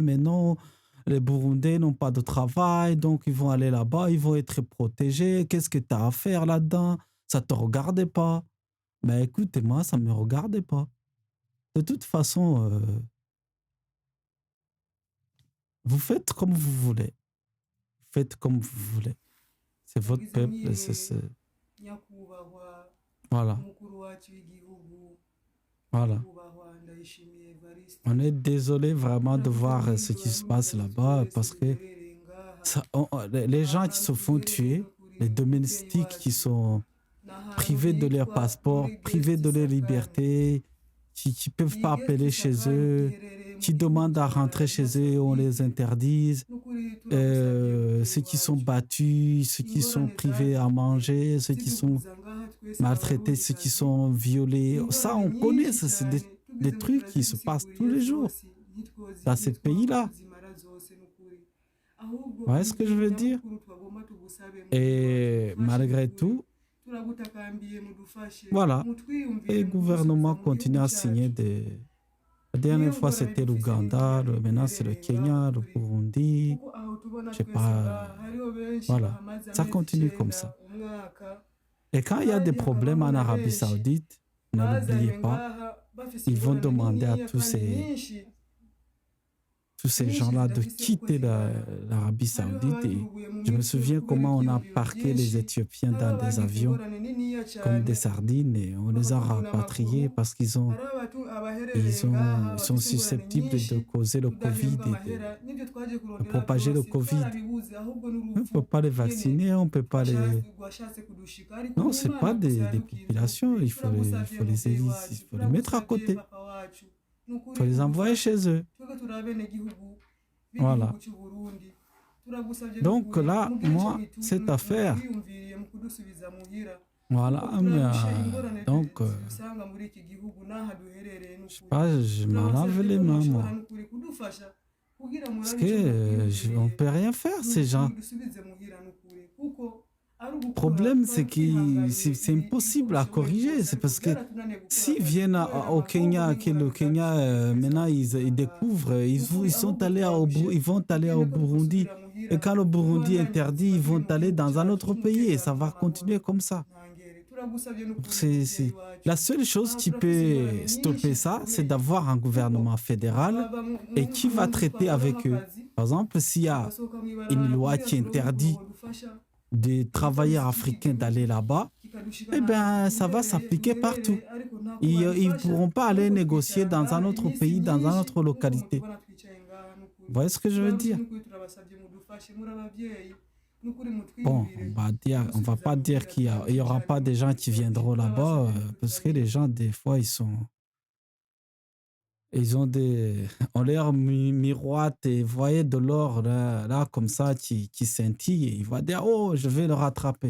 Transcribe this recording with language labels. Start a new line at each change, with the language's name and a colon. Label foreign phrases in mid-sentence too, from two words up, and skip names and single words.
French: Mais non, les Burundais n'ont pas de travail, donc ils vont aller là-bas, ils vont être protégés. Qu'est-ce que tu as à faire là-dedans? Ça ne te regardait pas. Mais écoutez, moi, ça ne me regardait pas. De toute façon, vous faites comme vous voulez. Faites comme vous voulez. C'est votre
Rundi: mugize
French: peuple.
Rundi: mwiriwe nyakubahwa
French: Voilà,
Rundi: umukuru wacu w'igihugu
French: voilà.
Rundi: nyakubahwa Ndayishimiye
French: On
Rundi: Evariste
French: est désolé vraiment de voir ce qui
Rundi: turakuze
French: se passe
Rundi: nk'umuyobozi
French: là-bas
Rundi: twese
French: parce que
Rundi: duherereye ngaha
French: les
Rundi: aha
French: gens qui
Rundi: hantu
French: se font
Rundi: duherereye
French: tuer,
Rundi: n'ukuri
French: les
Rundi: umubyeyi
French: domestiques qui
Rundi: wacu
French: sont
Rundi: ni ahantu
French: privés de leur
Rundi: hitwa
French: passeport,
Rundi: muri
French: privés
Rundi: Guest
French: de leur
Rundi: Sakani.
French: liberté, qui ne peuvent
Rundi: Iyi
French: pas
Rundi: Guest
French: appeler chez
Rundi: Sakani
French: eux,
Rundi: iherereye mu
French: qui
Rundi: gihugu
French: demandent à
Rundi: cya
French: rentrer
Rundi: Arabia
French: chez eux, on les
Rundi: Saoudite
French: interdise.
Rundi: n'ukuri turagusabye mubyeyi
French: Ceux qui sont
Rundi: wacu
French: battus, ceux qui sont
Rundi: ingorane
French: privés à
Rundi: zatumye
French: manger, ceux qui sont
Rundi: ziduhuza ngaha twese
French: maltraités, ceux qui
Rundi: abarundikazi
French: sont violés. Ça,
Rundi: ingorane
French: on connaît,
Rundi: nyinshi
French: ça, c'est
Rundi: cyane
French: des
Rundi: tugize ngo
French: trucs qui se passent tous
Rundi: turazigusiguriye
French: les jours
Rundi: zose
French: dans ces
Rundi: ntitwapfa
French: pays-là.
Rundi: kuzimara zose n'ukuri ahubwo
French: Vous voyez ce que je
Rundi: ikintu
French: veux dire?
Rundi: nyamukuru twagomba tugusabe mubyeyi wacu
French: Et
Rundi: dufashe
French: malgré
Rundi: n'ukuri
French: tout,
Rundi: turagutakambiye mudufashe
French: voilà,
Rundi: mutwiyumvire
French: les
Rundi: mu kudusubiza
French: gouvernements
Rundi: mu gihugu
French: continuent à signer
Rundi: cyacu
French: des... La dernière
Rundi: niyo
French: fois,
Rundi: ngorane
French: c'était
Rundi: dufise
French: l'Ouganda,
Rundi: n'indyane
French: maintenant c'est le
Rundi: duherereye ngaha
French: Kenya, le
Rundi: turi
French: Burundi,
Rundi: kuko aho tubona
French: je sais
Rundi: twese
French: pas.
Rundi: ngaha hariho benshi
French: Voilà,
Rundi: bahamaze
French: ça
Rundi: amezi
French: continue comme
Rundi: 9
French: ça.
Rundi: umwaka
French: Et quand il y a des
Rundi: kandi
French: problèmes
Rundi: hakabaho
French: en
Rundi: na
French: Arabie
Rundi: benshi
French: Saoudite, ne l'oubliez
Rundi: bazanywe
French: pas,
Rundi: ngaha bafise
French: ils vont
Rundi: ingorane
French: demander à
Rundi: niniya kandi nyinshi
French: tous ces
Rundi: nyinshi
French: gens-là de
Rundi: zidafise uko
French: quitter
Rundi: zingana
French: l'Arabie
Rundi: hariho
French: Saoudite. Et
Rundi: abaturuguye mu
French: je me
Rundi: mitwe
French: souviens
Rundi: kubera
French: comment on a
Rundi: ivyiyumviro
French: parqué les
Rundi: vyinshi
French: Éthiopiens
Rundi: hariho
French: dans des
Rundi: abagize
French: avions
Rundi: ingorane niniya
French: comme des
Rundi: cane
French: sardines et on les a
Rundi: bakatuvuna
French: rapatriés
Rundi: amaguru
French: parce
Rundi: hariho abaherereye ngaha
French: ils sont
Rundi: bafise ingorane
French: susceptibles de
Rundi: nyinshi
French: causer le Covid
Rundi: tudahembwa
French: et
Rundi: amahera n'ivyo twaje
French: de
Rundi: kurondera
French: propager le
Rundi: vyose
French: Covid.
Rundi: twarabibuze ahubwo
French: On ne peut
Rundi: n'urupfu
French: pas les
Rundi: nyene
French: vacciner, on ne peut pas les...
Rundi: rwashatse kudushika ariko
French: Non,
Rundi: ni
French: ce n'est pas
Rundi: Imana gusa
French: des
Rundi: yadukinze
French: populations,
Rundi: n'ukuri
French: il
Rundi: turagusavye muvyeyi wacu
French: faut les mettre à
Rundi: turagusavye
French: côté,
Rundi: papa wacu
French: il
Rundi: n'ukuri
French: faut les envoyer
Rundi: udufashe
French: chez eux.
Rundi: twebwe turi abenegihugu
French: Voilà.
Rundi: b'igihugu cy'u Burundi turagusavye
French: Donc
Rundi: n'ukuri
French: là,
Rundi: mugire ico
French: moi, cette affaire,
Rundi: mutwiyumviriye mu kudusubiza muhira
French: voilà,
Rundi: kuko turarusha ingorane
French: donc,
Rundi: dusanga muri iki gihugu n'aha duherereye
French: je sais
Rundi: n'ukuri
French: pas, je m'en lave
Rundi: turabasavye
French: les
Rundi: ko
French: mains,
Rundi: mushobora
French: moi.
Rundi: n'ukuri kudufasha kugira
French: Parce
Rundi: murabe
French: que
Rundi: ico
French: on
Rundi: mukwiyumviriye
French: peut rien faire, ces gens.
Rundi: mudusubize muhira n'ukuri kuko ari
French: Le
Rundi: ugukora
French: problème, c'est
Rundi: twari
French: que
Rundi: twihanganiye
French: c'est impossible à
Rundi: uko bishoboye
French: corriger.
Rundi: kose
French: C'est
Rundi: ariko
French: parce que
Rundi: byaratunaniye gukora
French: s'ils
Rundi: akazi
French: viennent
Rundi: kubera
French: au
Rundi: amahombo
French: Kenya, que le
Rundi: n'ingorane
French: Kenya,
Rundi: zadushikiye twese
French: maintenant, ils
Rundi: abaturage ngaha
French: découvrent,
Rundi: n'ukuri
French: ils sont
Rundi: ahubwo
French: allés
Rundi: turarushe
French: ils vont aller au
Rundi: tugende ko
French: Burundi.
Rundi: gusubira muhira
French: Et quand le Burundi
Rundi: tubandanye
French: interdit,
Rundi: ubuzima
French: ils vont
Rundi: buri mu
French: aller
Rundi: gihugu
French: dans un
Rundi: cyacu
French: autre pays et ça
Rundi: cy'umutekano
French: va
Rundi: n'amahoro
French: continuer comme ça.
Rundi: ntangere turagusabye n'ukuri
French: C'est
Rundi: muvyeyi
French: la
Rundi: wacu
French: seule chose
Rundi: aha
French: qui
Rundi: turafise ingorane
French: peut stopper
Rundi: nyinshi
French: ça, c'est
Rundi: zikomeye
French: d'avoir un
Rundi: kuko
French: gouvernement fédéral
Rundi: baba
French: et qui va
Rundi: mu nzu
French: traiter
Rundi: twakoramo
French: avec eux.
Rundi: akazi
French: Par exemple, s'il y a
Rundi: tugasohoka
French: une
Rundi: mw'ibarabara
French: loi
Rundi: kugira
French: qui
Rundi: turonke
French: interdit
Rundi: ukuntu dufasha
French: des travailleurs
Rundi: igipolisi cy'iki
French: africains
Rundi: gihugu
French: d'aller là-bas,
Rundi: kikadushika
French: eh
Rundi: n'ahantu
French: bien, ça va s'appliquer partout.
Rundi: duherereye ariko nta
French: Ils ne
Rundi: kubadufasha
French: pourront pas aller
Rundi: ahubwo
French: négocier
Rundi: twicara
French: dans un
Rundi: ngaha
French: autre
Rundi: iminsi
French: pays, dans une
Rundi: myinshi
French: autre
Rundi: nk'uko
French: localité.
Rundi: mutubona twicaye ngaha n'ukuri
French: Vous voyez ce que je veux
Rundi: turarushe
French: dire?
Rundi: n'ukuri turabasabye mudufashe muri ababyeyi n'ukuri
French: Bon,
Rundi: mutwiyumvire
French: on va
Rundi: mudusubiza
French: pas dire
Rundi: muhira
French: il y
Rundi: turarushe
French: aura
Rundi: cyane
French: pas des gens
Rundi: n'ukuri
French: qui viendront là-bas
Rundi: turabasabye
French: parce que
Rundi: mudusabire
French: les gens, des fois, ils ont on leur miroite et vous voyez de l'or là, comme ça qui scintille et il va dire, oh, je vais le rattraper.